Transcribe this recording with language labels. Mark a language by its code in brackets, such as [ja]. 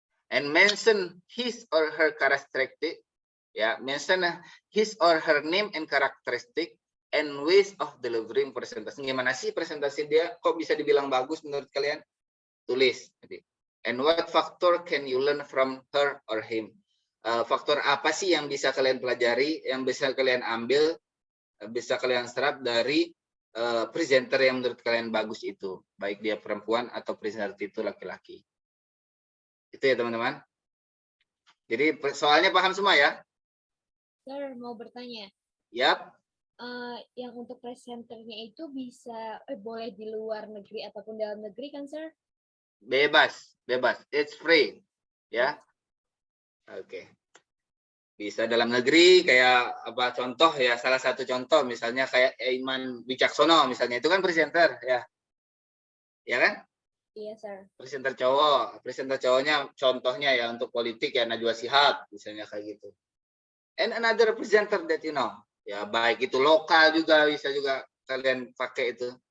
[en] And mention his or her characteristic, ya, mention his or her name and characteristic and ways of delivering presentation. [id] Gimana sih presentasi dia? Kok bisa dibilang bagus menurut kalian? Tulis. [en] And what factor can you learn from her or him? [id] Faktor apa sih yang bisa kalian pelajari, yang bisa kalian ambil, bisa kalian serap dari presenter yang menurut kalian bagus itu, baik dia perempuan atau presenter itu laki-laki. Itu ya teman-teman. Jadi soalnya paham semua ya? Sir, mau bertanya. Yap. Yang untuk presenternya itu bisa boleh di luar negeri ataupun dalam negeri kan, sir? Bebas, bebas. [en] It's free. [id] Ya. Oke. Bisa dalam negeri, kayak apa contoh ya, salah satu contoh misalnya kayak Iman Wicaksono misalnya, itu kan presenter ya. Ya kan? Iya, sir. Presenter cowok, presenter cowoknya contohnya ya untuk politik ya Najwa Shihab misalnya kayak gitu. [en] And another presenter that you know. [id] Ya baik itu lokal juga bisa juga kalian pakai itu.